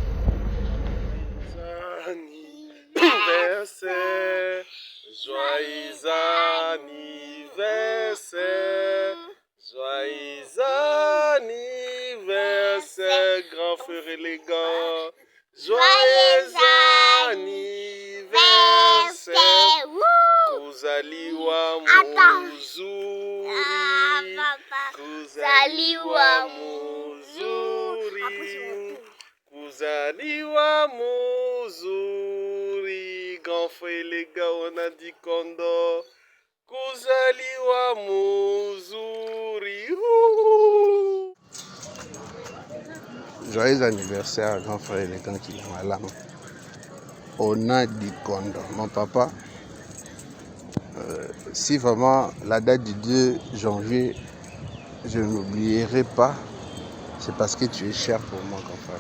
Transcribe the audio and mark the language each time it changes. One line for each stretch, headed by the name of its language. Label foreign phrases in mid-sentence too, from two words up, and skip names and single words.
French: Joyeux anniversaire, joyeux anniversaire, grand frère élégant. Joyeux anniversaire,
Swahili: kuzaliwa muzuri, kuzaliwa muzuri, kuzaliwa muzuri,
French: grand frère élégant, on a dit kondo,
Swahili: kuzaliwa muzuri.
French: Joyeux anniversaire, grand frère élégant qui est malade. On a dit kondo. Mon papa, si vraiment la date du 2 janvier, je n'oublierai pas, c'est parce que tu es cher pour moi, grand frère.